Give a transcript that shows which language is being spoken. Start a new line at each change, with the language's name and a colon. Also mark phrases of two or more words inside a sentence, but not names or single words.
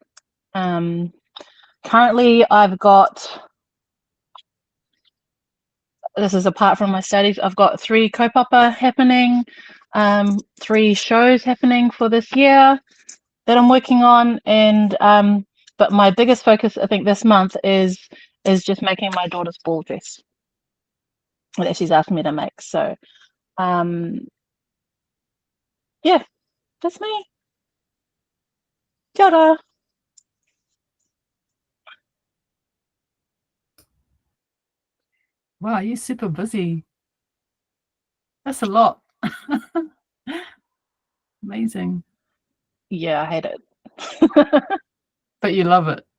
English: Currently, I've got, this is apart from my studies, I've got 3 kaupapa happening, 3 shows happening for this year that I'm working on, and but my biggest focus, I think, this month is just making my daughter's ball dress that she's asked me to make. So, yeah, that's me.
Māori: Kia ora.
English: Wow, you're super busy. That's a lot. Amazing. Yeah, I hate it. But you love it.